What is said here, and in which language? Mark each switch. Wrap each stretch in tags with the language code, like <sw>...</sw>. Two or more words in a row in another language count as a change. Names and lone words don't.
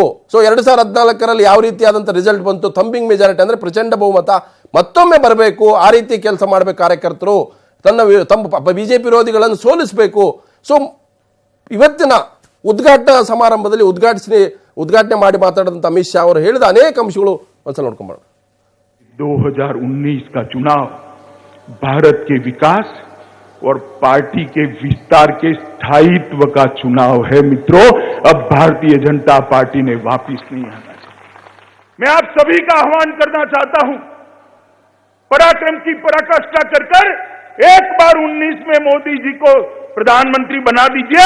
<kn>ಸೊ 2014ರಲ್ಲಿ ಯಾವ ರೀತಿಯಾದಂಥ ರಿಸಲ್ಟ್ ಬಂತು, ಥಂಬಿಂಗ್ ಮೆಜಾರಿಟಿ ಅಂದ್ರೆ ಪ್ರಚಂಡ ಬಹುಮತ ಮತ್ತೊಮ್ಮೆ ಬರಬೇಕು, ಆ ರೀತಿ ಕೆಲಸ ಮಾಡಬೇಕು ಕಾರ್ಯಕರ್ತರು, ತಮ್ಮ ಬಿಜೆಪಿ ವಿರೋಧಿಗಳನ್ನು ಸೋಲಿಸಬೇಕು. ಸೊ ಇವತ್ತಿನ ಉದ್ಘಾಟನಾ ಸಮಾರಂಭದಲ್ಲಿ ಉದ್ಘಾಟನೆ ಮಾಡಿ ಮಾತಾಡಿದಂಥ ಅಮಿತ್ ಶಾ ಅವರು ಹೇಳಿದ ಅನೇಕ ಅಂಶಗಳು ಒಂದ್ಸಲ ನೋಡ್ಕೊಂಬರೋಣ.</kn> <hi>2019 का चुनाव भारत के विकास और पार्टी के विस्तार के स्थायित्व का चुनाव है। मित्रों, अब भारतीय जनता पार्टी ने वापस नहीं आना चाहिए। मैं आप सभी का आह्वान करना चाहता हूं, पराक्रम की पराकाष्ठा कर एक बार 19 में मोदी जी को प्रधानमंत्री बना दीजिए।</hi>